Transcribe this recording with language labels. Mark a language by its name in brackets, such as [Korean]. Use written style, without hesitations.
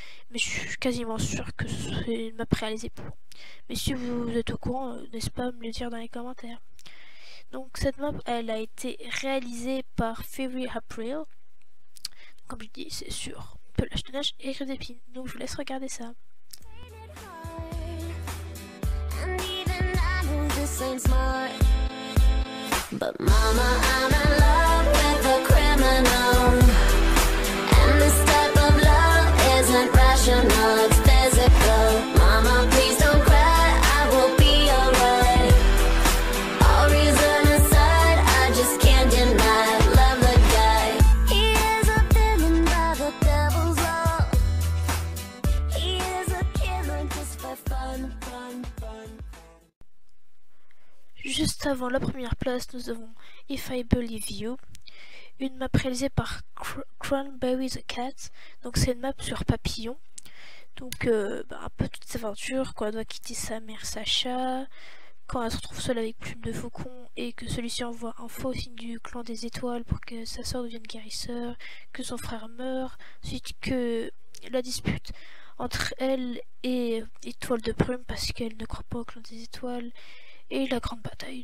[French] Mais je suis quasiment sûre que c'est une map réalisée pour. Mais si vous êtes au courant, n'hésitez pas à me le dire dans les commentaires. Donc cette map elle a été réalisée par Fairy April. Comme je dis, c'est sur pelage de neige et griffes d'épines. Donc je vous laisse regarder ça. [English] And even I know this ain't smart, but mama, I'm in love with a criminal. And this type of love isn't rational, it's physical. Mama, please don't cry, I will be alright. All reason aside, I just can't deny, love the guy. He is a villain by the devil's law. He is a killer just for fun, fun, fun. [French] Juste avant la première place, nous avons If I Believe You, une map réalisée par Cranberry the Cat. Donc c'est une map sur papillon. Donc un peu toute cette aventure quand elle doit quitter sa mère Sacha, quand elle se retrouve seule avec Plume de Faucon et que celui-ci envoie un faux signe du clan des étoiles pour que sa soeur devienne guérisseur, que son frère meurt, ensuite que la dispute entre elle et Étoile de Brume parce qu'elle ne croit pas au clan des étoiles, et la grande bataille.